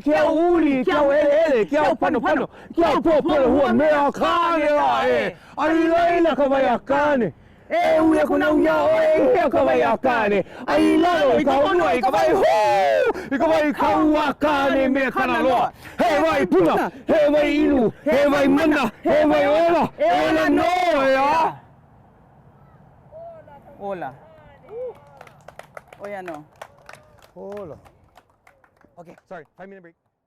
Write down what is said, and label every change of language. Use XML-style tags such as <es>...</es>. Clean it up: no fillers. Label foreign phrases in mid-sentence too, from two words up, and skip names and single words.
<haw>Kia uli, kia ele, kia pano, kia pōpolo hua mea Kāne la e. Ai laila ka wai a Kāne. E ua kuna uia o e He A Ka Wai a Kāne. Ai lalo i ka onua i ka wai huu. I ka wai kaua Kāne me kana loa. He wai puna, he wai inu, he wai mana, he wai ola. Ola no ea. Ola. Oya no. Ola.</haw> <en>Okay, sorry, 5-minute break.</en>